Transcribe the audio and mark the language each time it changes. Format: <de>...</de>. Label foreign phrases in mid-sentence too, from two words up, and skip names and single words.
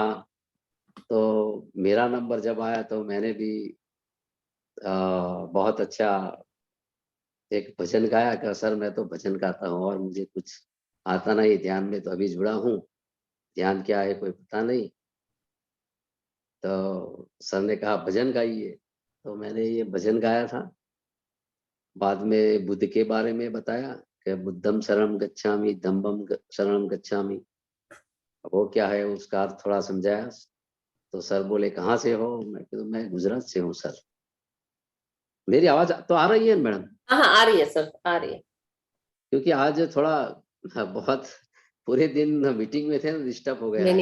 <hi>तो मेरा नंबर जब आया तो मैंने भी बहुत अच्छा एक भजन गाया कि सर मैं तो भजन गाता हूँ और मुझे कुछ आता नहीं, ध्यान में तो अभी जुड़ा हूँ, ध्यान क्या है कोई पता नहीं। तो सर ने कहा भजन गाइए, तो मैंने ये भजन गाया था। बाद में बुद्ध के बारे में बताया कि</hi> <pi>बुद्धम शरणं गच्छामि, धम्मं शरणं गच्छामि।</pi> <hi>अब वो क्या है उसका अर्थ थोड़ा समझाया। तो सर बोले कहाँ से हो, मैं गुजरात से हूँ सर। मेरी आवाज तो आ रही है मैडम? हाँ हाँ, आ रही है सर, आ रही है। क्योंकि आज थोड़ा बहुत पूरे दिन मीटिंग में थे ना, डिस्टर्ब हो गया</hi>